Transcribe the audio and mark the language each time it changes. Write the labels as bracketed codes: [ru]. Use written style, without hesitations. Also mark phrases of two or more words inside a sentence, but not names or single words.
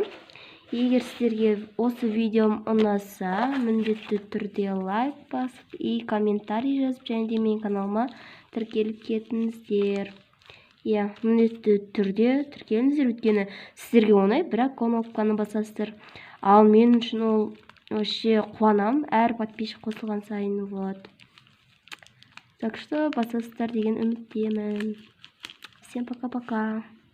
[kk] Егер сіздерге осы видеом ұнаса, міндетті түрде лайк басып [ru] и комментарий [kk] жазып, және де менің каналыма тіркеліп кетіңіздер. Иә, міндетті түрде тіркеліңіздер, өйткені сіздерге оңай, бірақ кнопканы басасыздар. Ал мен үшін ол вообще қуанам, әр подписчик қосылған сайын. [ru] Вот. Так что [kk] басасыздар деген үміттемін. [ru] Всем пока-пока.